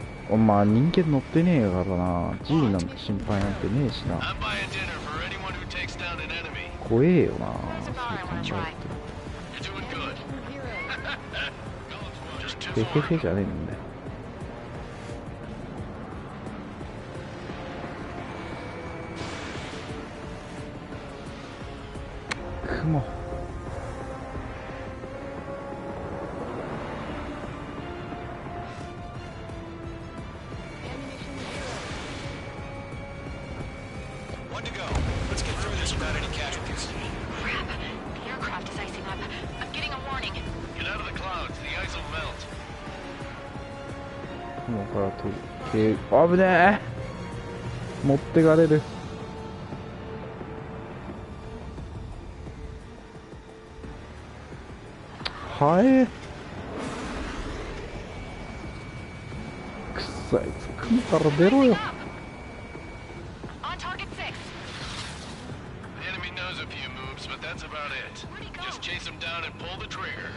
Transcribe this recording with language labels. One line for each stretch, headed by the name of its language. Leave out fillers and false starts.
Japanese: お前人間乗ってねえからな。G なんて心配なんてねえしな。
English: I'm buying dinner for anyone who takes down an enemy.
Japanese: 怖えよな。
English: There's a bar I want to try. You're doing good. Just two へへ more.
Japanese: へじゃねえんだよ。雲。
English: One to go. Let's get through this without any casualties. Crap. The aircraft is icing up. I'm getting a warning. Get out of the clouds. The ice will melt.
Japanese: 雲から飛ぶ。危ねえ。持ってかれる。はえ。くっさいつ雲から出ろよ。
English: On target 6. The enemy knows a few moves, but that's about it. Just chase them down and pull the trigger.